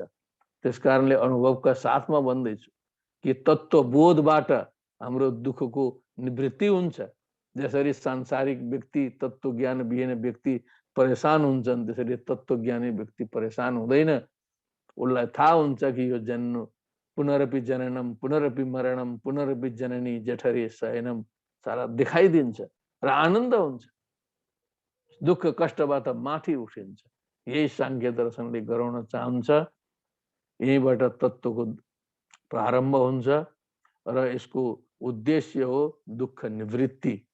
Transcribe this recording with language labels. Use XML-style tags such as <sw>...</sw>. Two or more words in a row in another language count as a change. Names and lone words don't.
<ne>त्यसकारणले अनुभवका साथमा भन्दैछु कि तत्त्वबोधबाट हाम्रो दुःखको निवृत्ति हुन्छ। जसरी सांसारिक व्यक्ति तत्त्व ज्ञान विहीन व्यक्ति परेशान हुन्छन्, त्यसरी तत्त्वज्ञानी व्यक्ति परेशान हुँदैन। उसलाई थाहा हुन्छ कि यो जन्म</ne> <sa>पुनरपि जननम पुनरपि मरणम पुनरपि जननी जठरे शयनम</sa> <ne>सारा दिखाइदिन्छ र आनन्द हुन्छ। दुःख कष्टबाट माथि उठिन्छ। यही सांख्य दर्शनले गराउन चाहन्छ। यहीबाट तत्त्वको प्रारम्भ हुन्छ र यसको उद्देश्य हो दुःख निवृत्ति।</ne>